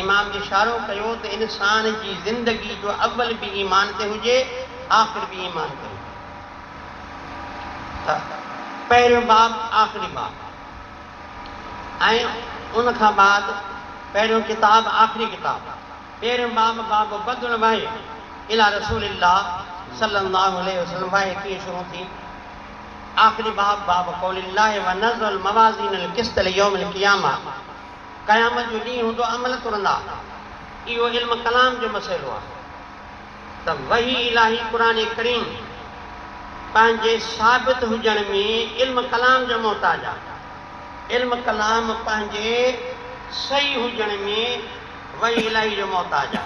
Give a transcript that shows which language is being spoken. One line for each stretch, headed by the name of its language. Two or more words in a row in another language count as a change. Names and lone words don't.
Sindhi: इमाम इशारो कयो त इंसान जी ज़िंदगी जो अवल बि ईमान ते हुजे, आख़िर बि ईमान ते हुजे। त पहिरियों बाब आख़िरी बाब, ऐं उनखां बाद पहिरियों किताब आख़िरी किताब। पहिरियों बाब
Arabic: بدء الوحي إلى رسول الله صلى الله عليه وسلم,
Sindhi: वही कीअं शुरू थी। आख़िरी बाब
Arabic: قول الله ونضع الموازين القسط ليوم القيامة,
Sindhi: क़यामत जो ॾींहुं हूंदो अमल तुरंदा। इहो इल्म कलाम जो मसइलो आहे। त वही इलाही क़ुरान करीम पंहिंजे साबित हुजण में इल्म कलाम जो मोहताज आहे। इल्म कलाम पंहिंजे सही हुजण में वही इलाही जो मोहताज आहे।